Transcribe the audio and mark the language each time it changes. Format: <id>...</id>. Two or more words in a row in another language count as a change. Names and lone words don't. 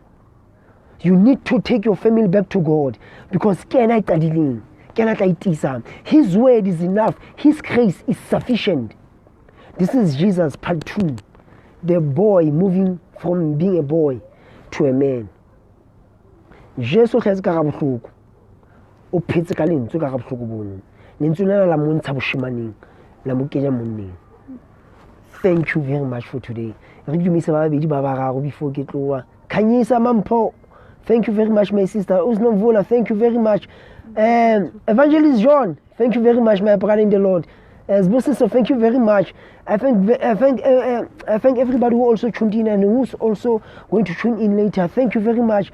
<en>You need to take your family back to God because His word is enough. His grace is sufficient. This is Jesus part 2. The boy moving from being a boy to a man. Jesus has got a book.</en> <st>O phetse ka lentswe ka ga bohloko bono. lentswe lena la mo ntsha boshimaneng la mo kenya monneng.</st> <en>Thank you very much for today.</en> <st>Re dumisa ba babedi ba bararo before ke tloa. Khanyisa Mampho,</st> <en>thank you very much my sister. Usnomvula, thank you very much. Evangelist John, thank you very much my brother in the Lord. Sister, thank you very much. I thank everybody who also tuned in and who's also going to tune in later. Thank you very much.</en>